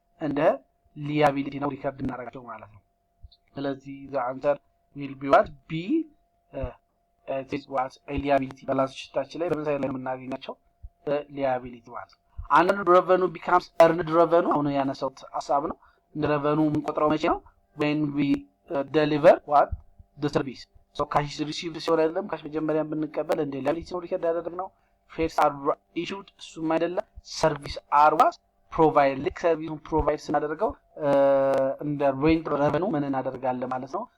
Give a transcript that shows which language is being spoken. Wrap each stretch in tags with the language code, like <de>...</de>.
<am>እንደ liability ነው ሪከርድ የምናደርጋቸው ማለት ነው። ስለዚህ</am> <en>the answer will be what B this was a liability</en> <am>ባላንስ ሺታችን ላይ በምን ሳይድ ላይ የምናገኛቸው liability ማለት ነው።</am> <en>unearned revenue becomes earned revenue</en> <am>አሁን ያነሳሁት ሐሳብ ነው። እንደ revenue የምንቆጥረው መቼ ነው?</am> <en>when we deliver what the service. so cash is received</en> <am>ሲሆን አይደለም ካሽ መጀመሪያ ብንቀበል እንደ liability ነው ሪከርድ ያደረግነው።</am> <en>fares are issued</en> <am>እሱም አይደለም</am> <en>service are was provide</en> <am>ልክ ሰርቪሱን ፕሮቫይድ ስናደርገው እንደ rent revenue ምን እናደርጋለን ማለት ነው?</am>